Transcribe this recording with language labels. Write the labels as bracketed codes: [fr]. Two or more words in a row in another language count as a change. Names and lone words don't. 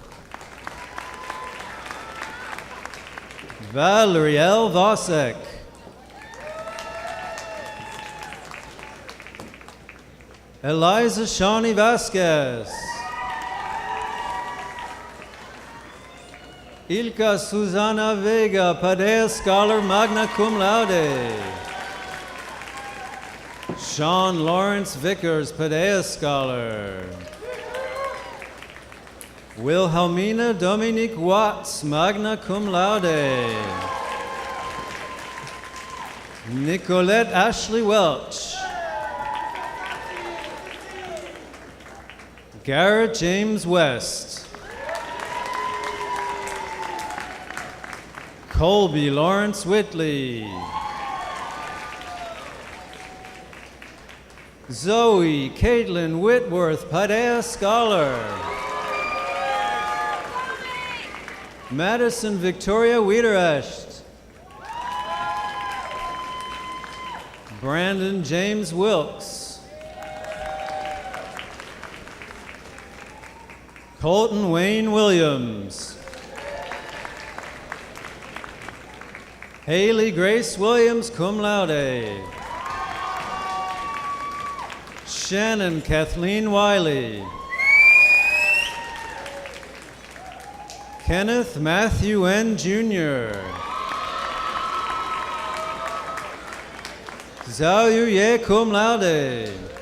[en] Valerie L. Vosek. Eliza Shawnee Vasquez. Ilka Susana Vega, Padea Scholar, [la] magna cum laude. [en] Sean Lawrence Vickers, Padea Scholar. Wilhelmina Dominique Watts, [la] magna cum laude. [en] Nicolette Ashley Welch. Garrett James West. Colby Lawrence Whitley. Zoe Caitlin Whitworth, Padea Scholar. Madison Victoria Wiederecht. Brandon James Wilkes. Colton Wayne Williams. Haley Grace Williams, [la] cum laude. [en] Shannon Kathleen Wiley. Kenneth Matthew N. Jr. Zhao Yu Ye, [la] cum laude.